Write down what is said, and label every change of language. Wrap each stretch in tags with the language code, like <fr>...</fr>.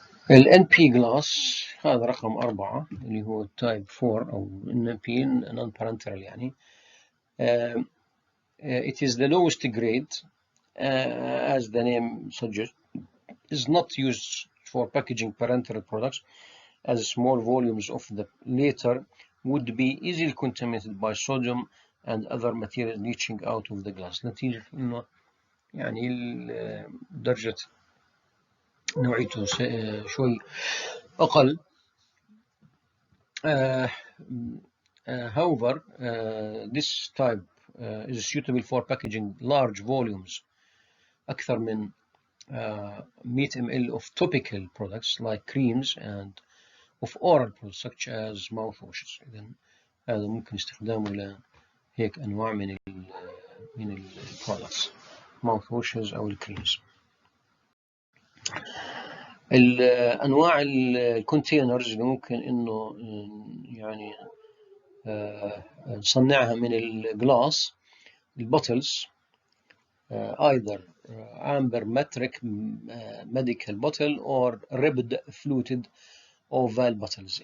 <ar>ال NP glass هذا رقم 4 اللي هو type 4 أو NP non-parenteral يعني.</ar> <en>It is the lowest grade as the name suggests, is not used for packaging parenteral products as small volumes of the latter would be easily contaminated by sodium and other materials leaching out of the glass.</en> <ar>نتيجة إنه يعني درجة نوعيته شوي أقل.</ar> <en>However, this type is suitable for packaging large volumes</en> <ar>أكثر من</ar> <en>100 ml of topical products like creams and of oral products such as mouthwashes.</en> <ar>إذن هذا ممكن استخدامه لهيك أنواع من ال products mouthwashes أو الكريمز. الأنواع الكونتينرز اللي ممكن إنه يعني نصنعها من الجلاس البوتلز</ar> <en>either amber metric medical bottle or ribbed fluted oval bottles.</en>